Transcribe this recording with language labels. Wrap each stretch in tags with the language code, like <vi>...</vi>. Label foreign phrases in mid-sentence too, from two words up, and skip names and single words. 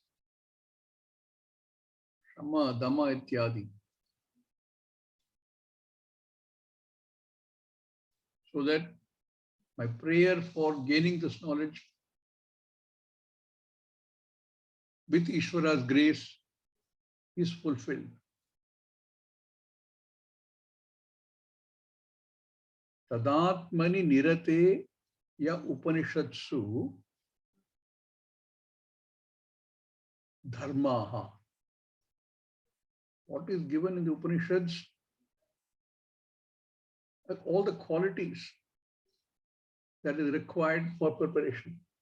<sa>Shama, Dhamma, Ityadi.</sa> <en>So that my prayer for gaining this knowledge with Ishvara's grace is fulfilled.</en> <sa>Tadatmani nirate ya Upanishadsu dharmaha.</sa> <en>What is given in the Upanishads, like all the qualities that is required for preparation.</en>